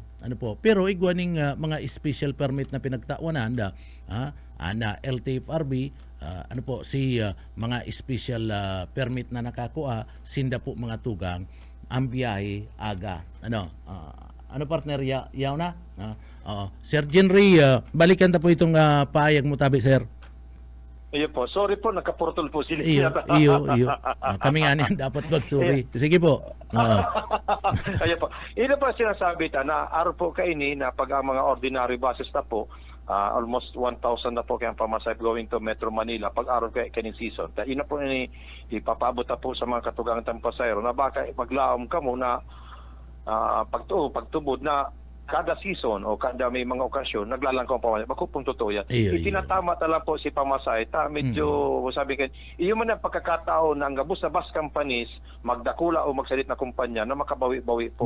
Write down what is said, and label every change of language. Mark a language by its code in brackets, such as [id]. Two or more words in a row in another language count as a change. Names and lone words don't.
[bik] Pero igwaning mga [en] special permit [bik] na pinagtawanan na LTFRB, mga [en] special permit [bik] na nakakuha, sinda po mga tugang, ang biyahe aga. Partner, yaw na? Sir Jenry, balikan ta po itong pahayag mo tabi, sir. Iyo po, sorry po, nagkapurtol po sila. Iyo. [tl] Kami nga niyan dapat mag-sorry. Sige po. [bik] Ayun po. Ito po sinasabi na araw po kaini na pag ang mga [en] ordinary buses [bik] na po, almost 1,000 na po kayang pamasay [en] going to Metro Manila [bik] pag araw kaning season. Ina po ipapabot na po sa mga katugang pasahero na baka maglaom ka mo na pagtubod na kada season o kada may mga okasyon, naglalangkaw ang pamasahe. Bako pong totoo yan. Iyo. Itinatama talaga po si pamasahe. Medyo, sabi kayo, iyon man ang pagkakataon ng gabos na [en] bus companies, [bik] magdakula o magsalit na kumpanya na makabawi-bawi po